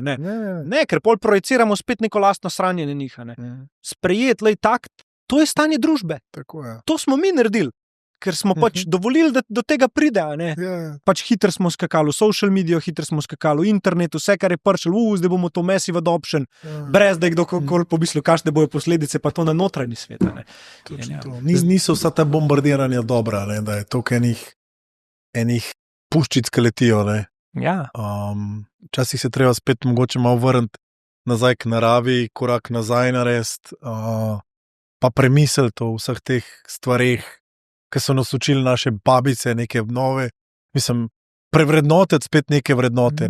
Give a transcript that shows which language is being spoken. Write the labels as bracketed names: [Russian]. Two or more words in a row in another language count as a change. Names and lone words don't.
[Slovenian] Ne, ker pol projeciramo spet neko lastno sranje na njih. Sprejeti, to je stanje družbe. Tako je. To smo mi naredili. Ker smo pač dovolili, da do tega pride. Pač hitro smo skakali v social medijo, hitro smo skakali v internet, vse, kar je pršlo, zdaj bomo to [English] massive adoption, [Slovenian] brez da je kdokoli pomislil, kakšne bojo posledice, pa to na notranji svet. Niso vsa ta bombardiranja dobra, da je toliko enih puščic, ki letijo. Včasih se treba spet mogoče malo vrniti nazaj k naravi, korak nazaj narediti, pa premisliti o vseh teh stvareh, ki so nas učili naše babice, neke nove, prevrednotiti spet neke vrednote.